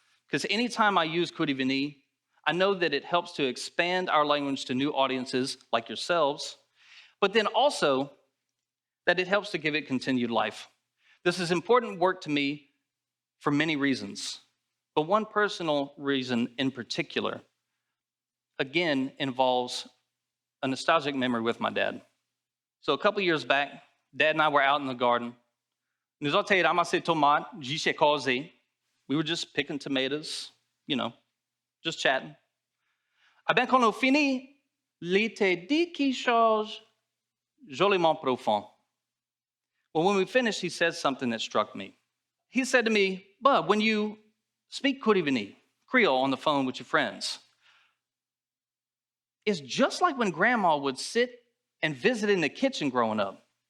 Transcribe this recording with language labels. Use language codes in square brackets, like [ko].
[en] Because anytime I use Kouri-Vini, I know that it helps to expand our language to new audiences like yourselves, but then also that it helps to give it continued life. This is important work to me for many reasons, but one personal reason in particular, again, involves a nostalgic memory with my dad. So a couple years back, Dad and I were out in the garden. [lou] Nous avons ramassé tomates, j'ai causé. [en] We were just picking tomatoes, just chatting. [lou] Ah ben, quand on finit, l'été dit quelque chose joliment profond. [en] Well, when we finished, he said something that struck me. He said to me, Bub, when you speak Kouri-Vini, Creole, on the phone with your friends, it's just like when Grandma would sit and visit in the kitchen growing up.